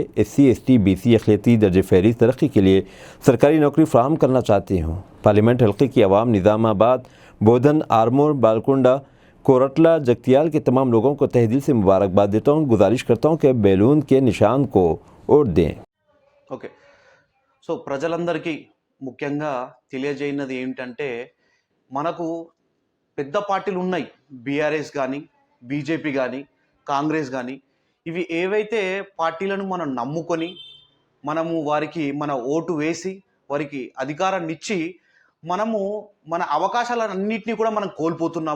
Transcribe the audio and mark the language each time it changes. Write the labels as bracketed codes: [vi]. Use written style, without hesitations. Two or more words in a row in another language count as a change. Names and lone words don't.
[ur] SC ST BC اقلیتی درجہ فہرست ترقی کے لیے سرکاری نوکری فراہم کرنا چاہتے ہوں. پارلیمنٹ حلقے کی عوام نظام آباد, بودھن, آرمور, بالکنڈا, کورٹلا, جگتیال کے تمام لوگوں کو تہہ دل سے مبارکباد دیتا ہوں. گزارش کرتا ہوں کہ بیلون کے نشان کو ووٹ دیں. [te] ఓకే, సో ప్రజలందరికీ ముఖ్యంగా తెలియజేయనది ఏమిటంటే మనకు పెద్ద పార్టీలు ఉన్నాయి, బీఆర్ఎస్ కానీ బీజేపీ కానీ కాంగ్రెస్ కానీ. ఇవి ఏవైతే పార్టీలను మనం నమ్ముకొని మనము వారికి మన ఓటు వేసి వారికి అధికారాన్ని ఇచ్చి మనము మన అవకాశాలన్నింటినీ కూడా మనం కోల్పోతున్నాము.